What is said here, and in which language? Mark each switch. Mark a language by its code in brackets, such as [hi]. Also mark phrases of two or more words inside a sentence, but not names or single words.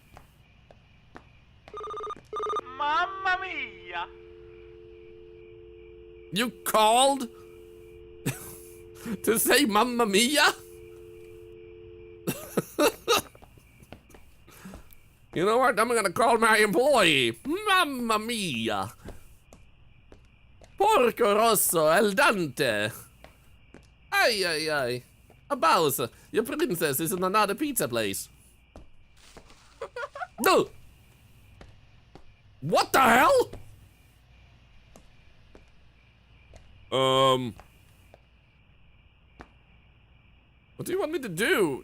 [it] Mamma mia! [en] You called to say [it] Mamma Mia? [en] You know what? I'm gonna call my employee. [it] Mamma Mia. Porco rosso al dente. [en] Ay, ay, ay. A mouse. Your princess is in another pizza place. No. What the hell? What do you want me to do?